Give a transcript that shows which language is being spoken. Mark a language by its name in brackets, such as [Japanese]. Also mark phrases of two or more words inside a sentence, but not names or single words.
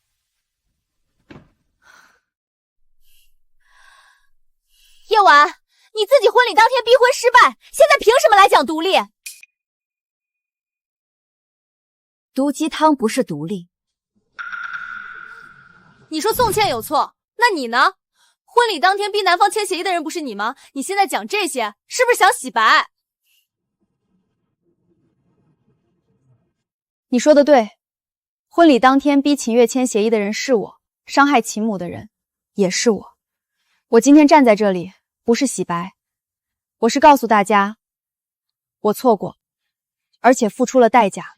[Chinese] 夜晚，你自己婚禮當天逼婚失敗，現在憑什麼來講獨立？毒雞湯不是獨立。你說宋茜有錯，那你呢？婚禮當天逼男方簽協議的人不是你嗎？你現在講這些，是不是想洗白？你說的對，婚禮當天逼秦月簽協議的人是我，傷害秦母的人也是我。我今天站在這裡，不是洗白，我是告訴大家，我錯過，而且付出了代價。